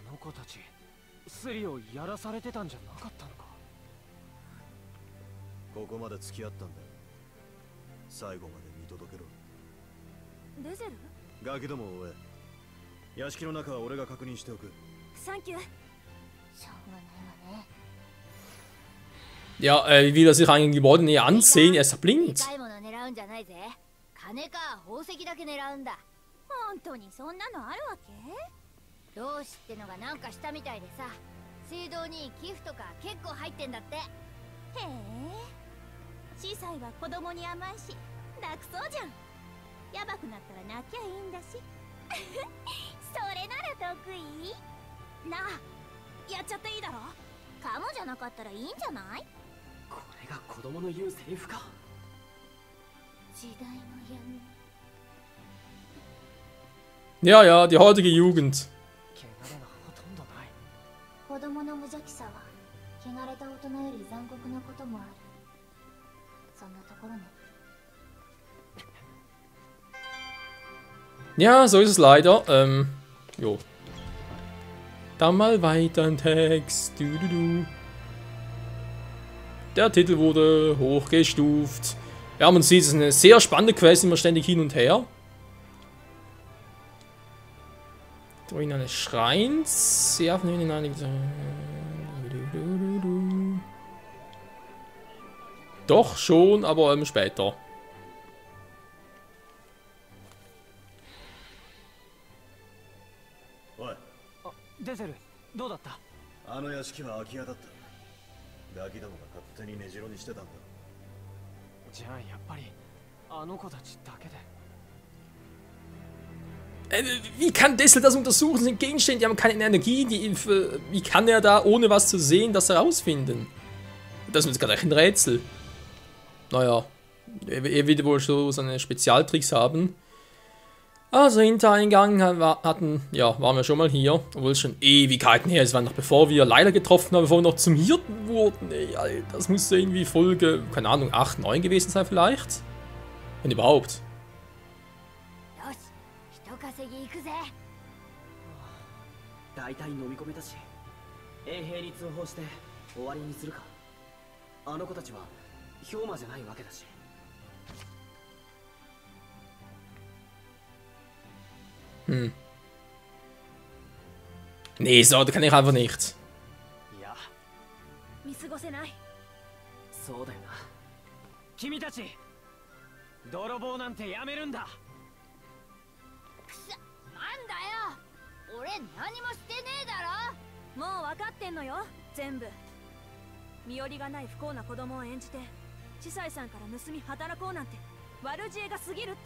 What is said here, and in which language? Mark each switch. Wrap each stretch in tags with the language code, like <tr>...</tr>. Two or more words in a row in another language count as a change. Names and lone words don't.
<ja>あの子たちスリをやらされてたんじゃなかったのか。ここまで付き合ったんだ。最後まで見届けろ。デゼル？ガキどもを追え。屋敷の中は俺が確認しておく。サンキュー。しょうがないわね。</ja> <de>Ja, wie will er sich eigentlich Gebäude näher ansehen? Er ist ja blind.</de> <ja>でかいもの狙うんじゃないぜ。金か宝石だけ狙うんだ。本当にそんなのあるわけ？同志ってのがなんかしたみたいでさ、水道に寄付とか結構入ってんだって。へえ。司祭は子供に甘いし、楽そうじゃん。やばくなったら泣きゃいいんだし。それなら得意？なあ、やっちゃっていいだろ。カモじゃなかったらいいんじゃない？これが子供の言うセリフか。時代の闇。</ja> <de>Ja, ja, die heutige Jugend.</de> <ja>汚れがほとんどない。子供の無邪気さは汚れた大人より残酷なこともある。そんなところね。</ja> <de>Ja, so ist es leider. Jo. Dann mal weiter im Text. Der Titel wurde hochgestuft. Ja, man sieht, es ist eine sehr spannende Quest, immer ständig hin und her. Ruinen eines Schreins. Ja, von hinten einige. Doch schon, aber später.</de> <ja>おい、デゼル、どうだった？あの屋敷は空き家だった。ガキどもが勝手に根城にしてたんだ。じゃあやっぱりあの子たちだけで。</ja> <de>Wie kann Dessel das untersuchen? Das sind Gegenstände, die haben keine Energie. Wie kann er da, ohne was zu sehen, das herausfinden? Das ist gerade ein Rätsel. Naja, er wird wohl so seine Spezialtricks haben. Also Hintereingang waren wir schon mal hier. Obwohl es schon Ewigkeiten her ist. Es war noch bevor wir Leila getroffen haben, bevor wir noch zum Hirten wurden. Ey, Alter, das müsste irgendwie Folge, keine Ahnung, 8, 9 gewesen sein vielleicht. Wenn überhaupt.</de> <ja>よし、人稼ぎ行くぜ。大体飲み込めたし、衛兵に通報して終わりにするか。あの子たちは氷魔じゃないわけだし。</ja> <de>Nee, so, das kann ich einfach nicht.</de> <ja>いや、見過ごせない。そうだよな。君たち、泥棒なんてやめるんだ。なんだよ、俺何もしてねえだろ。もう分かってんのよ、全部。身寄りがない不幸な子供を演じて、司祭さんから盗み働こうなんて悪知恵が過ぎるっての。</ja>